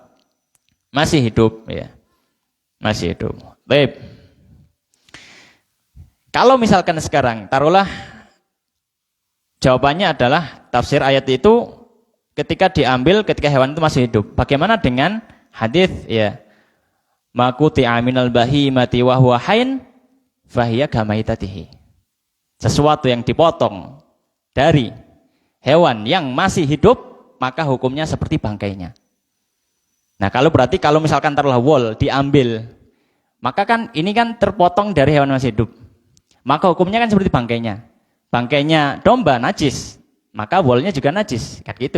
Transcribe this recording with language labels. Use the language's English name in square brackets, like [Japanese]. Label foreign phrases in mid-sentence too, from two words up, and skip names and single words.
[Indonesian] Masih hidup ya. Masih hidup. Baik. Kalau misalkan sekarang taruhlah jawabannya adalah tafsir ayat itu ketika diambil ketika hewan itu masih hidup. Bagaimana dengan hadis ya? [Arabic] ما قطع من البهيمة وهو حي فهي كميتتها. [Indonesian] Sesuatu yang dipotong dari hewan yang masih hidup, maka hukumnya seperti bangkainya. Nah, kalau misalkan taruhlah wol diambil, maka kan ini kan terpotong dari hewan masih hidup. Maka hukumnya kan seperti bangkainya. Bangkainya domba najis, maka wolnya juga najis, kan gitu.